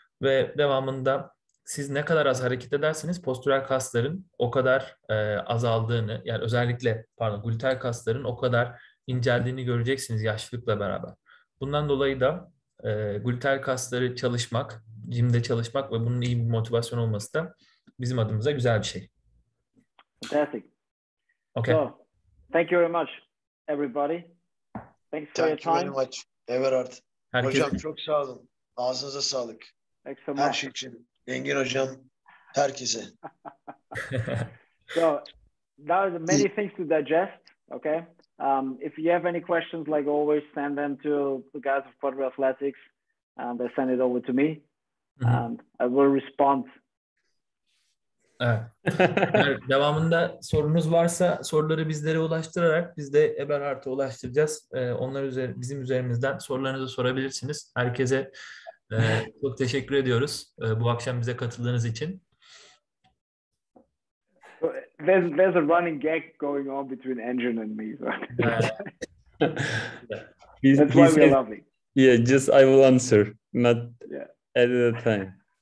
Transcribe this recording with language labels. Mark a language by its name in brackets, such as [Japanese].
[Turkish] Ve devamında siz ne kadar az hareket ederseniz postürel kasların o kadar azaldığını, yani özellikle gluteal kasların o kadar inceldiğini göreceksiniz yaşlılıkla beraber. Bundan dolayı da gluteal kasları çalışmak, jimde çalışmak ve bunun iyi bir motivasyon olması da bizim adımıza güzel bir şey. [English] Fantastic. Okay. So, thank you very much, everybody. Thanks for your time. Thank you very much, Eberhard. [Turkish] Herkese... Hocam çok sağ olun. Ağzınıza sağlık. [English] Thanks so much. [Turkish] Her şey için. Engin hocam, herkese. [English] So, there are many things to digest, okay? If you have any questions, like always, send them to the guys of Quadra Athletics, and they send it over to me, and I will respond. [Turkish] Evet. Devamında sorunuz varsa soruları bizlere ulaştırarak biz de Eberhard'a ulaştıracağız. Onlar bizim üzerimizden sorularınızı sorabilirsiniz. Herkese çok teşekkür ediyoruz bu akşam bize katıldığınız için. [English] There's a running gag going on between Engin and me. So. That's why we're lovely. Yeah, just I will answer, not at a time.